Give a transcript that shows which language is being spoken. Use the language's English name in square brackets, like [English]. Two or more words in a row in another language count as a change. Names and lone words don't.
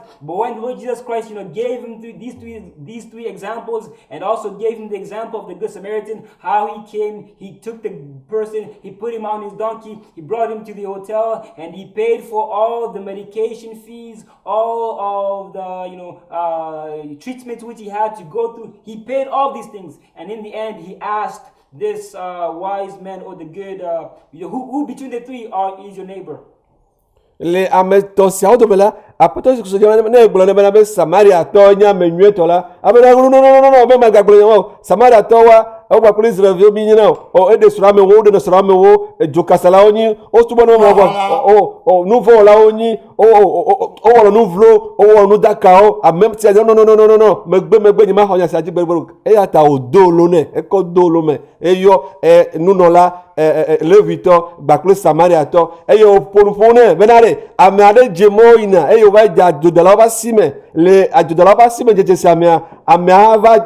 [English] But when the Lord Jesus Christ, gave him these three examples, and also gave him the example of the Good Samaritan, how he came, he took the person, he put him on his donkey, he brought him to the hotel, and he paid for all the medication fees, all of the treatments which he had to go through. He paid all these things, and in the end he asked this wise man, or the good who between the three is your neighbor? [Ewe] Le ametɔsiawo dome la, aƒetɔ Yesu Kristo ne egblɔ ne bena be Samariatɔ nye ame nyuietɔ la, abe no, be magagblɔ nye o, Samariatɔwoa ewɔ kple Israelviwo mi nyina o, eɖe srɔ̃amewo, woɖe srɔ̃amewo, edzokasalawo nyi, wosubɔ ne wɔwɔ, nuvɔwɔlawo nyi, wowɔ nu vlo, wowɔ nu dakawo, ame sia no, megbe nyema xɔ nya sia dzi gbeɖegbeɖe, eya ta wòdo lo nɛ, ekɔ do lo me, eyɔ nunɔla Levitɔ gbakple Samariatɔ, eye wòƒo nu ƒo nɛ bena ɖe ame aɖe dze mɔ yina eye wòva dze adzodalawo ƒe asi me, le adzodalawo ƒe asi me dzedze sia mea, ameawo